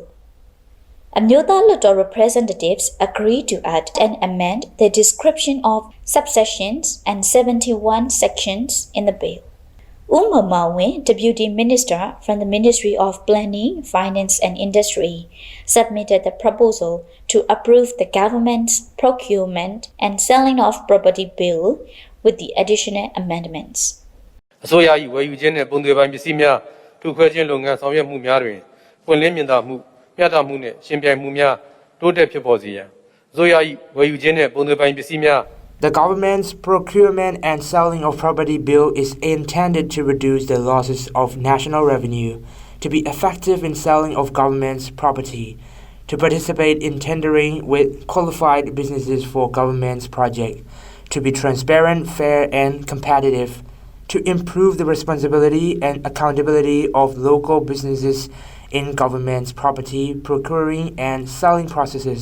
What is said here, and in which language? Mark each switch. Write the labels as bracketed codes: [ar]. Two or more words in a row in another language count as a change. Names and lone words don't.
[en] Amyotha Hluttaw representatives agreed to add and amend the description of subsections and 71 sections in the bill. Mawin, Deputy Minister from the Ministry of Planning, Finance and Industry, submitted the proposal to approve the government's procurement and selling of property bill with the additional amendments. [my] အစိုးရ၏ဝယ်ယူခြင်းနှင့်ပုံသေးပိုင်းပစ္စည်းများထုခွဲခြင်းလုပ်ငန်းဆောင်ရွက်မှုများတွင်ပွင့်လင်းမြင်သာမှုမျှတမှုနှင့်ရှင်ပြိုင်မှုများတိုးတက်ဖြစ်ပေါ်စေရန်အစိုးရ၏ဝယ်ယူခြင်းနှင့်ပုံသေးပိုင်းပစ္စည်းများ [en] The government's procurement and selling of property bill is intended to reduce the losses of national revenue, to be effective in selling of government's property, to participate in tendering with qualified businesses for government's project, to be transparent, fair and competitive, to improve the responsibility and accountability of local businesses in government's property procuring and selling processes.